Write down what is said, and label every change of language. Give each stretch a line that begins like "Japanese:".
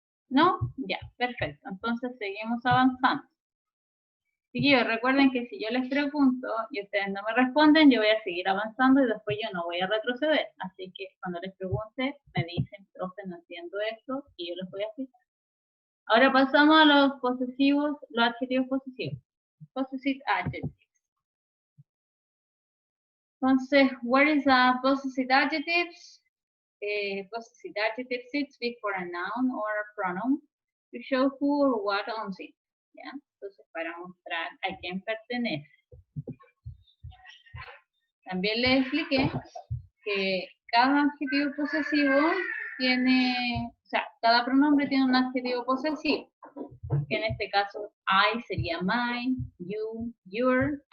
Spanish: ¿No? Ya, perfecto. Entonces seguimos avanzando. Chiquillos, recuerden que si yo les pregunto y ustedes no me responden, yo voy a seguir avanzando y después yo no voy a retroceder. Así que cuando les pregunte, me dicen, profe, no entiendo esto, y yo les voy a explicar. Ahora pasamos a los posesivos, los adjetivos posesivos.
English: Possessive adjectives. Entonces, what is a possessive adjectives? Possessive adjective sits before a noun or a pronoun to show who or what owns it.
Spanish: ¿Ya? Entonces, para mostrar a quién pertenece. También les expliqué que cada adjetivo posesivo tiene, o sea, cada pronombre tiene un adjetivo posesivo. Que en este caso, I sería mine, you, your.